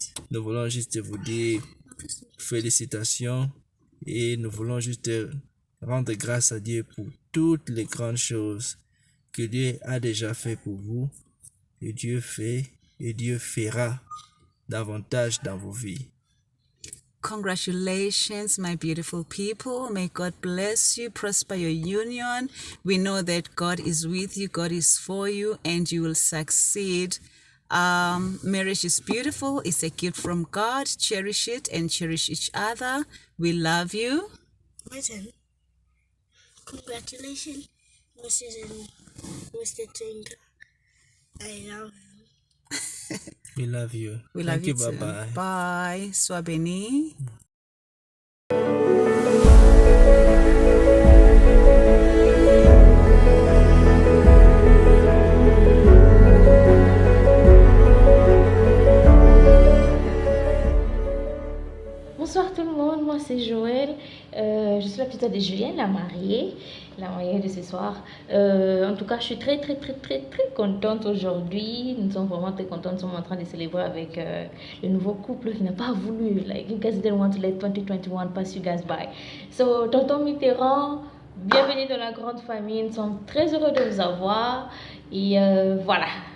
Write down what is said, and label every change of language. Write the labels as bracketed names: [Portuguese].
[French] Nous voulons juste vous dire félicitations et nous voulons juste rendre grâce à Dieu pour toutes les grandes choses que Dieu a déjà fait pour vous, et Dieu fait et Dieu fera davantage dans vos vies. [English] Congratulations, my beautiful people. May God bless you, prosper your union. We know that God is with you, God is for you, and you will succeed. Marriage is beautiful. It's a gift from God. Cherish it and cherish each other. We love you. My turn. Congratulations, Mrs. and Mr. Tinker. I love you. We love you. We Thank love you. you too. Bye-bye. Bye. [French] Sois béni. Bonsoir tout le monde, moi c'est Joël, je suis la petite de Julienne, la mariée de ce soir. En tout cas, je suis très contente aujourd'hui. Nous sommes vraiment très contents, nous sommes en train de célébrer avec le nouveau couple qui n'a pas voulu. [English] Like, you guys didn't want to let 2021 pass you guys by. [French] So, tonton Mitterrand, bienvenue dans la grande famille, nous sommes très heureux de vous avoir. Et voilà.